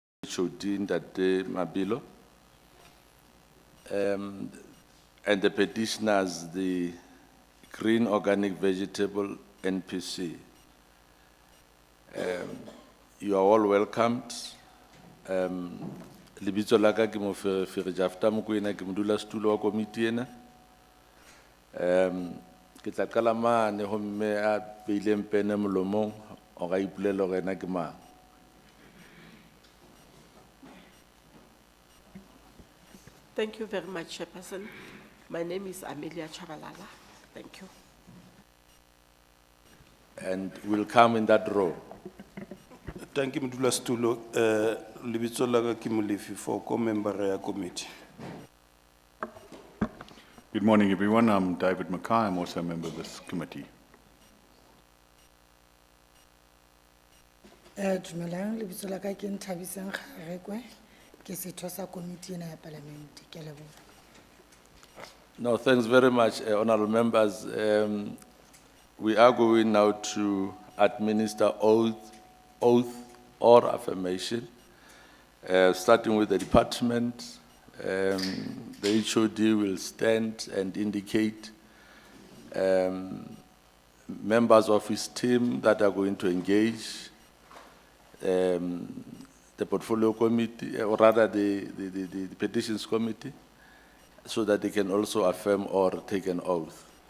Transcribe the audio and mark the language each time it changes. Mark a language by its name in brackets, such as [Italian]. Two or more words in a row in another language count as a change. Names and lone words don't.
[English] HOD that Mabilo. And the petitioners, the Green Organic Vegetable NPC. You are all welcomed. [Southern Sotho] Libitso la ka ke mo Fere Jafta Mokoena ke modula setulo wa komiti ena. Ke tla qala mane ho mme a beileng pene molomong o ga ipulela hore ena ke mang. [English] Thank you very much, Chairperson. My name is Amelia Chabalala. Thank you. And we'll come in that row. Thank you, [Southern Sotho] Mdula Stulo. Libitso laga ki Molefi for co-member ya committee. [English] Good morning, everyone. I'm David Mackay. I'm also a member of this committee. [Southern Sotho] Dumelang, lebitso la ka ke Nthabiseng Kgarekwe, ke setho sa komiti ena ya parliament. Ke a leboha. [English] No, thanks very much, honorable members. We are going now to administer oath or affirmation, starting with the department. The HOD will stand and indicate members of his team that are going to engage the portfolio committee, or rather the petitions committee, so that they can also affirm or take an oath.